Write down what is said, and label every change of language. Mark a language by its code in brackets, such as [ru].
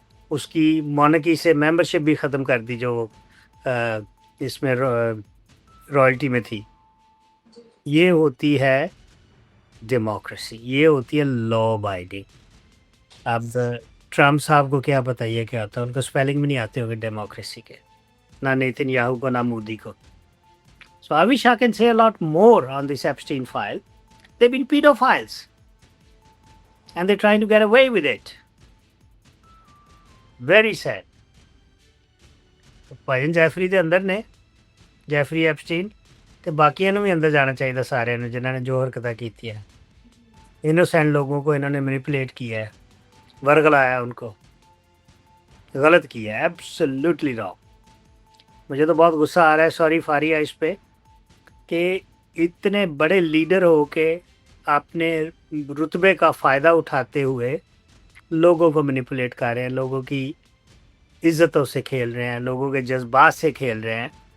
[ur] اس کی مونارکی سے ممبرشپ بھی ختم کر دی جو اس میں رائلٹی میں تھی. یہ ہوتی ہے ڈیموکریسی، یہ ہوتی ہے لاء ابائڈنگ. اب ٹرمپ صاحب کو کیا پتہ یہ کیا ہوتا ہے، ان کو اسپیلنگ بھی نہیں آتے ہوں گے ڈیموکریسی کے، نہ نیتن یاہو کو نہ مودی کو. [en] So I wish I can say a lot more on this Epstein file. They've been pedophiles and they're trying to get away with it. Very sad. [pa] Bhai Jeffrey ਦੇ ਅੰਦਰ ਨੇ, ਜੈਫਰੀ ਐਪਸਟੀਨ, ਤੇ ਬਾਕੀਆਂ ਨੂੰ ਵੀ ਅੰਦਰ ਜਾਣਾ ਚਾਹੀਦਾ ਸਾਰਿਆਂ ਨੂੰ ਜਿਨ੍ਹਾਂ ਨੇ ਜੋ ਹਰਕਤਾਂ ਕੀਤੀਆਂ. [ur] انوسینٹ لوگوں کو انہوں نے مینیپولیٹ کیا ہے، ورگلایا ان کو، غلط کیا ہے، [en] Absolutely wrong. [ur] مجھے تو بہت غصہ آ رہا ہے، سوری فاریہ، اس پہ کہ اتنے بڑے لیڈر ہو کے اپنے رتبے کا فائدہ اٹھاتے ہوئے لوگوں کو مینیپولیٹ کر رہے ہیں، لوگوں کی عزتوں سے کھیل رہے ہیں، لوگوں کے جذبات سے کھیل رہے ہیں.